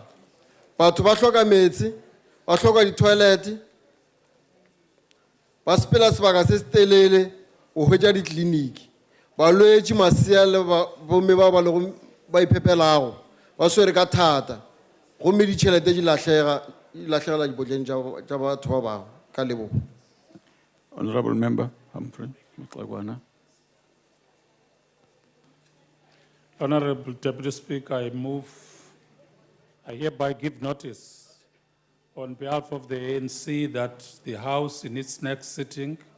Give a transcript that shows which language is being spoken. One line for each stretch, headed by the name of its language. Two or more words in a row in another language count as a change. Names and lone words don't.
Northern Sotho: Batho ba hloka metsi, ba hloka di-toilet, ba sepela sebaka se se telele o hwetša ditleliniki, balwetši masea le bomme ba le ba iphepelago ba swere ka thata gomme ditšhelete di lahlegela dipotleng tša batho ba bangwe ka lebogo.
English: Honorable Member, Humphrey Mtlagwana. Honorable Deputy Speaker, I hereby give notice on behalf of the ANC that the House in its next sitting